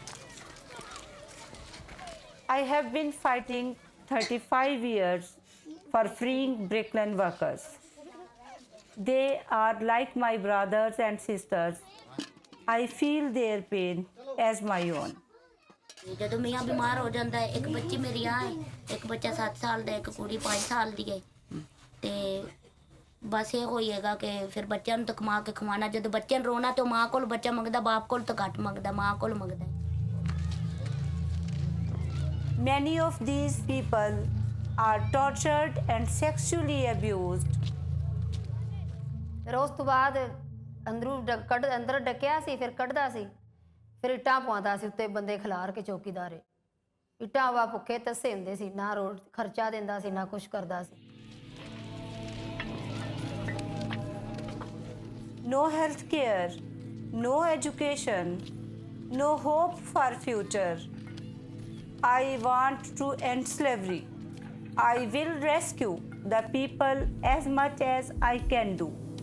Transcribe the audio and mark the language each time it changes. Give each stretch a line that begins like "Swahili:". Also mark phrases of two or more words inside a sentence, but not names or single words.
English: I have been fighting 35 years for freeing bricklane workers. They are like my brothers and sisters. I feel their pain as my own.
Punjabi: ਜਦੋਂ ਮੀਆਂ ਬਿਮਾਰ ਹੋ ਜਾਂਦਾ ਹੈ ਇੱਕ ਬੱਚੀ ਮੇਰੀ ਆ ਹੈ ਇੱਕ ਬੱਚਾ 7 ਸਾਲ ਦਾ ਇੱਕ ਕੁੜੀ 5 ਸਾਲ ਦੀ ਹੈ ਤੇ ਬਸ ਇਹ ਹੋਈਏਗਾ ਕਿ ਫਿਰ ਬੱਚਿਆਂ ਨੂੰ ਤਾਂ ਕਮਾ ਕੇ ਖਵਾਉਣਾ ਜਦੋਂ ਬੱਚਿਆਂ ਨੂੰ ਰੋਣਾ ਤੇ ਮਾਂ ਕੋਲ ਬੱਚਾ ਮੰਗਦਾ ਬਾਪ ਕੋਲ ਤਾਂ ਘੱਟ ਮੰਗਦਾ ਮਾਂ ਕੋਲ ਮੰਗਦਾ
English: Many of these people are tortured and sexually abused.
Punjabi: ਫਿਰ ਉਸ ਤੋਂ ਬਾਅਦ ਅੰਦਰ ਡੱਕਿਆ ਸੀ ਫਿਰ ਕੱਢਦਾ ਸੀ ਫਿਰ ਇੱਟਾਂ ਪਵਾਉਂਦਾ ਸੀ ਉੱਤੇ ਬੰਦੇ ਖਿਲਾਰ ਕੇ ਚੌਕੀਦਾਰੇ ਇੱਟਾਂ ਵਾ ਭੁੱਖੇ ਤੱਸੇ ਹੁੰਦੇ ਸੀ ਨਾ ਰੋਡ ਖਰਚਾ ਦਿੰਦਾ ਸੀ ਨਾ ਕੁਛ ਕਰਦਾ ਸੀ
English: No health care, no education, no hope for future. I want to end slavery. I will rescue the people as much as I can do.